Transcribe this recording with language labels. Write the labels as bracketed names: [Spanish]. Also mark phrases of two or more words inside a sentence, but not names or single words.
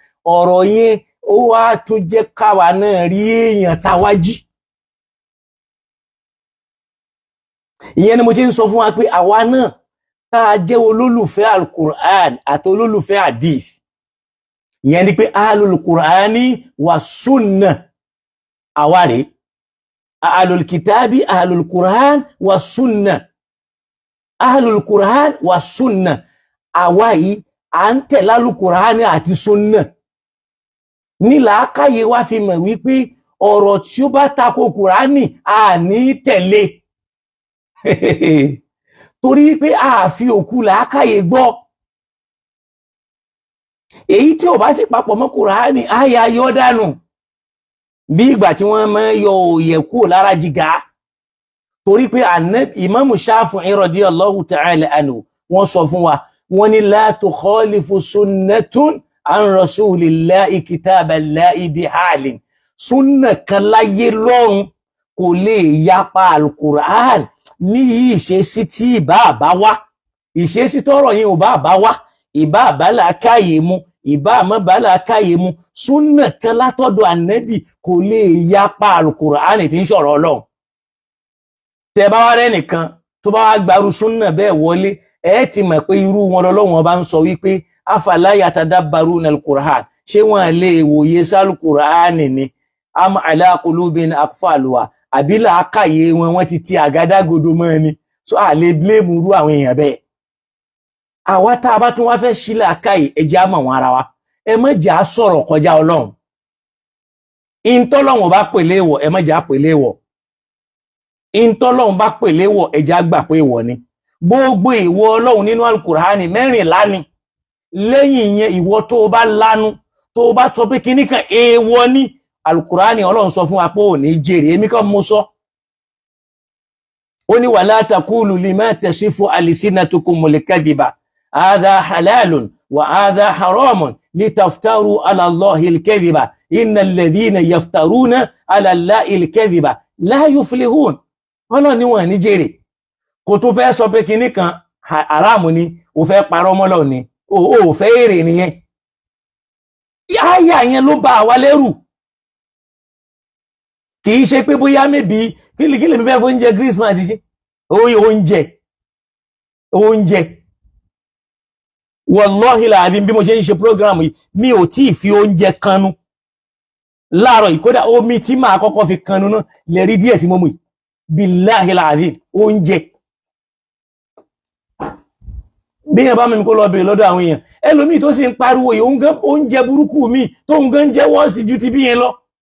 [Yoruba] Ọ̀rọ̀ yẹn ó wá tún jẹ́ káwa náà rí èèyàn táwájí. Ìyẹn ni mo ṣe ń sọ fún wa pé àwa náà tá a jẹ́ olólùfẹ́ al-Qur'an àti olólùfẹ́ hadith. Ìyẹn ni pé [Arabic] أهل القرآن والسنة [Yoruba] àwa rèé. [Arabic] أهل الكتاب أهل القرآن والسنة. أهل القرآن والسنة. [Yoruba] Àwa yìí à ń tẹ̀lé al-Qur'ani àti sunnah. Ní làákàyè wa fi mọ̀ wípé ọ̀rọ̀ tí ó bá tako Qur'ani a ní tẹ̀lé. Torí pé a fi òkú làákàyè gbọ́. Èyí tí ò bá sì papọ̀ mọ́ Qur'ani a yà yọ dànù. Bí ìgbà tí wọ́n máa yọ òye kúrò lára jìgá. Torí pé Imam Shafi'i [Arabic] رضي الله تعالى عنه [Yoruba] wọ́n sọ fún wa, wọ́n ní [Arabic] لا تخالف سنة عن رسول الله كتاب الله بحال. [Yoruba] Súnnà kan láyé lọ́run kò lè yapa al-Qur'an ní ìṣesí tí ìbá bá wá. Ìṣesí tọ́rọ̀ yẹn ò bá wá, ìbá bá làákàyè mu, ìbá má bá làákàyè mu. Súnnà kan látọ̀dọ̀ ànábì kò lè yapa al-Qur'an tí ń sọ̀rọ̀ Ọlọ́run. Tẹ́ bá wá rẹ́ nìkan tó bá wá gbarú súnnà bẹ́ẹ̀ wọlé, ẹ ti mọ̀ pé irú wọn lọ́lọ́run bá ń sọ wípé [Arabic] أفلا يتدبرون القرآن. [Yoruba] Ṣé wọ́n lè wòye sal-Qur'an ni? [Arabic] أم على قلوب أقفالها. [Yoruba] Àbí làákàyè wọn ti ti àgádágodo mọ́ ẹni. So a lè blame irú àwọn èèyàn bẹ́ẹ̀. Àwa tá a bá tún wá fẹ́ ṣí làákàyè, ẹ jẹ́ á mọ̀ wọn ara wa. Ẹ má jẹ́ á sọ̀rọ̀ kọjá Ọlọ́run. Ìntọ́lọ́run bá pè léèwọ̀, ẹ má jẹ́ á pè léèwọ̀. Ìntọ́lọ́run bá pè léèwọ̀, ẹ jẹ́ á gbà pé èèwọ̀ ni. Gbogbo ìwọ Ọlọ́run nínú al-Qur'ani 14 ni. Lẹ́yìn yẹn ìwọ tó bá lanu, tó bá sọ pé kíní kan èèwọ̀ ni, al-Qur'ani Ọlọ́run sọ fún wa pé ò ní jèrè, èmi kan mo sọ. Ó ní [Arabic] ولا تقولوا لما تصف ألسنتكم الكذب هذا حلال وهذا حرام لتفتروا على الله الكذب إن الذين يفترون على الله الكذب لا يفلحون. [Yoruba] Ọlọ́run ní wọn ní jèrè. Kò tó fẹ́ sọ pé kíní kan haramu ni, ó fẹ́ parọ́ mọ́ Ọlọ́run ni, ó fẹ́ èrè nìyẹn. Àyà yẹn ló bá wa lẹ́rù. kì í ṣe pé bóyá mẹ́bí kí lè mi fẹ́ fún oúnjẹ Christmas ṣe oúnjẹ wallahi láàrin bí mo ṣe ń ṣe program yìí mi ò tí ì fi oúnjẹ kanu láàárọ̀ ìkódà omi tí máa kọ́kọ́ fi kanu náà lè rí díẹ̀ tí mo mú yìí billahi láàrin oúnjẹ bí yẹn bá mi kó lọ bèèrè lọ́dọ̀ àwọn èèyàn ẹlòmíì tó sì ń pariwo yìí oúnjẹ burúkú mi tó ń gan jẹ́ wọ́ọ̀sì ju ti bí yẹn lọ